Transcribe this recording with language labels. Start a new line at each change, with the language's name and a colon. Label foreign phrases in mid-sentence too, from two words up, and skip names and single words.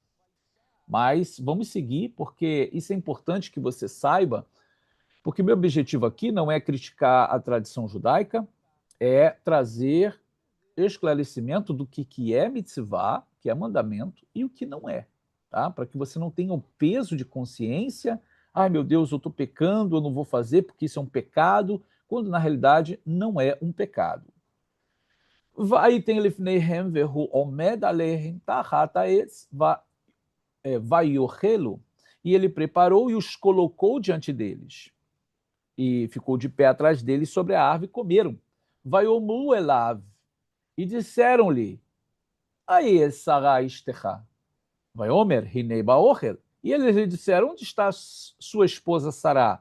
Portuguese: Mas vamos seguir, porque isso é importante que você saiba, porque meu objetivo aqui não é criticar a tradição judaica, é trazer esclarecimento do que é mitzvah, que é mandamento, e o que não é, tá? Para que você não tenha o peso de consciência, ai meu Deus, eu estou pecando, eu não vou fazer porque isso é um pecado, quando na realidade não é um pecado.
Hebrew: ויתן לפניהם והוא עמד עליהם תחת העץ ויאכלו,
Portuguese: e ele preparou e os colocou diante deles, e ficou de pé atrás deles sobre a árvore e comeram.
Hebrew: ויאמרו אליו,
Portuguese: e disseram-lhe,
Hebrew: איה שרה אשתך, ויאמר, הנה באהל.
Portuguese: E eles lhe disseram, onde está sua esposa Sará?